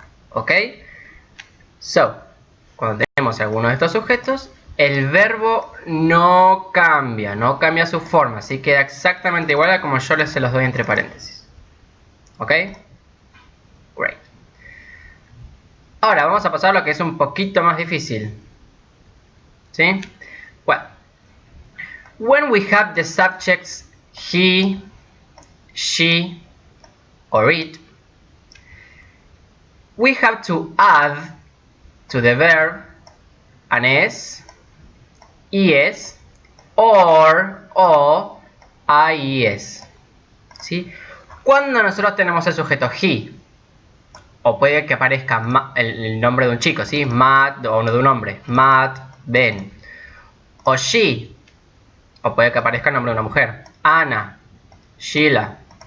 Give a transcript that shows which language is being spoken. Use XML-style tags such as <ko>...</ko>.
<es>¿Ok? So, cuando tenemos alguno de estos sujetos, el verbo no cambia su forma, así queda exactamente igual a como yo se los doy entre paréntesis. ¿Ok? Great. Ahora vamos a pasar a lo que es un poquito más difícil. ¿Sí?</es> <en>Well, when we have the subjects he, she, or it, we have to add to the verb an s, es, or, o, ies.</en> <es>¿Sí? Cuando nosotros tenemos el sujeto he, o puede que aparezca el nombre de un chico, ¿sí? Matt, o de un hombre, Matt, Ben. O she, o puede que aparezca el nombre de una mujer, Anna, Sheila.</es>